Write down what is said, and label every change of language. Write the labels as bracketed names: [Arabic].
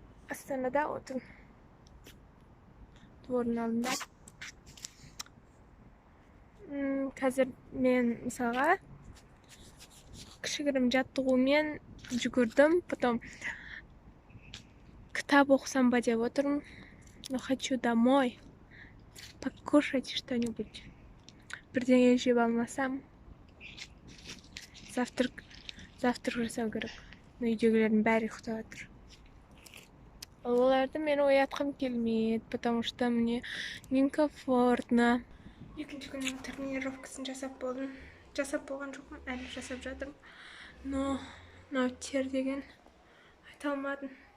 [Kazakh] Астанада отырмын. Двордың алдында. Қазір мен мысалға кішігірім жаттығумен жүгірдім, потом кітап оқысам ба деп отырмын. [Russian] Но хочу домой покушать что-нибудь. [Kazakh] Бірдеңе жеп алмасам, завтрак жасау керек. Но үйдегілердің бәрі ұйықтап жатыр. Оларды мен оятқым келмейді, [Russian] потому что мне некомфортно. [Kazakh] Екінші күннің тренировкасын жасап болдым. Жасап болған жоқпын, әлі жасап жатырмын. Но тер деген айта алмадым.